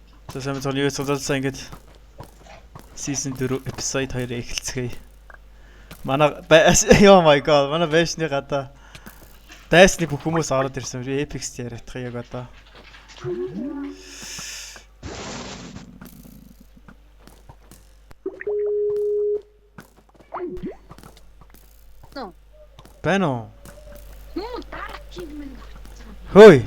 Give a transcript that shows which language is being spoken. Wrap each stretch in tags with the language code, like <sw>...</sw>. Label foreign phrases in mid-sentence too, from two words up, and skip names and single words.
<mn>За сайн зөв юу цуглуулсан ингээд</mn> <en>season 4 episode 2</en> <mn>эхэлцгээе. Манай</mn> <en>oh my god,</en> <mn>манай байшны гадаа дайсны бүх хүмүүс ороод ирсэн. Epic яриадах яг одоо.</mn> <en>No. Бано. Хөөе.</en>